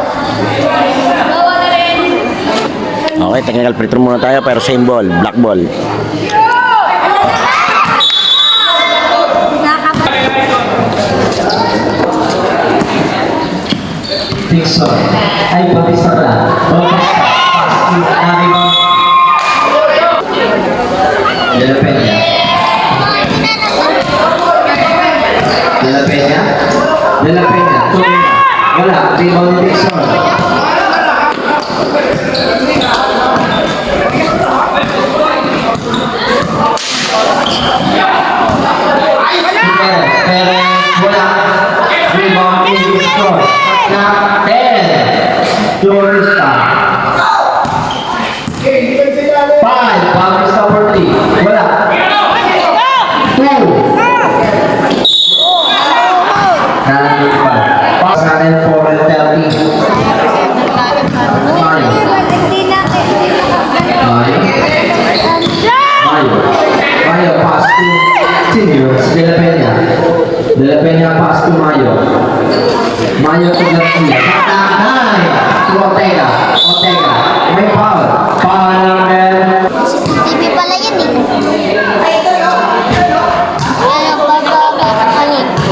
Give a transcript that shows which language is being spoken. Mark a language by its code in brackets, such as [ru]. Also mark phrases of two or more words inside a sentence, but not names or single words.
[tl] Okay, [en] technical free throw [tl] muna tayo pero [en] same ball. Black ball. [tl] Dixon. Ay, Bautista pala. Bautista. De La Peña. De La Peña. De La Peña. Wala. Rebound ni Dixon. Perez. Wala. Rebound ni Dixon. Knock 10. Bautista. 5. Bautista for 3. Wala. 2. Nandun pa. Pass natin 4 and 30. Mayo. Hindi natin. Mayo. Mayo. [en] Mayo pass to Seniors. De La Peña. De La Peña pass to Mayo. Mayo to Garcia. [tl] Nine. To Ortega. Ortega. May foul. [en] Foul number. [tl] Hindi pala yun eh. Ano, bababakanin.